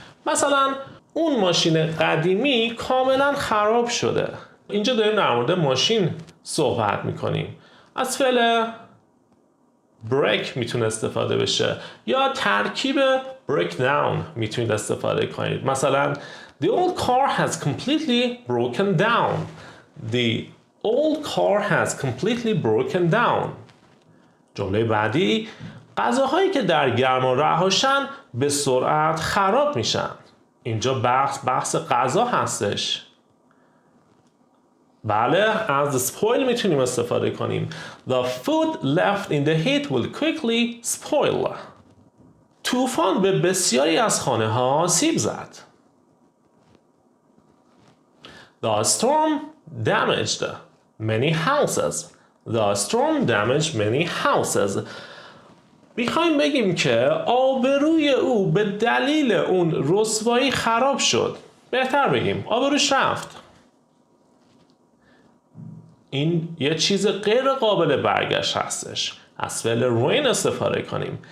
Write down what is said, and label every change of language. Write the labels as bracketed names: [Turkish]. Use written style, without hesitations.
[Persian] مثلا اون ماشین قدیمی کاملا خراب شده. اینجا داریم در مورد ماشین صحبت میکنیم. از فعل break میتونه استفاده بشه یا ترکیب break down میتونید استفاده کنید. مثلا [English] the old car has completely broken down. The old car has completely broken down. [Persian] جمله بعدی غذاهایی که در گرما رهاشن به سرعت خراب میشن. اینجا بحث غذا هستش. بله، از spoil میتونیم استفاده کنیم. [English] The food left in the heat will quickly spoil. [Persian] طوفان به بسیاری از خانه ها آسیب زد. [English] The storm damaged many houses. The storm damaged many houses. [Persian] میخوایم بگیم که آبروی او به دلیل اون رسوایی خراب شد. بهتر بگیم آبروش رفت. این یه چیز غیر قابل برگشت هستش. از فعل ruin استفاده کنیم.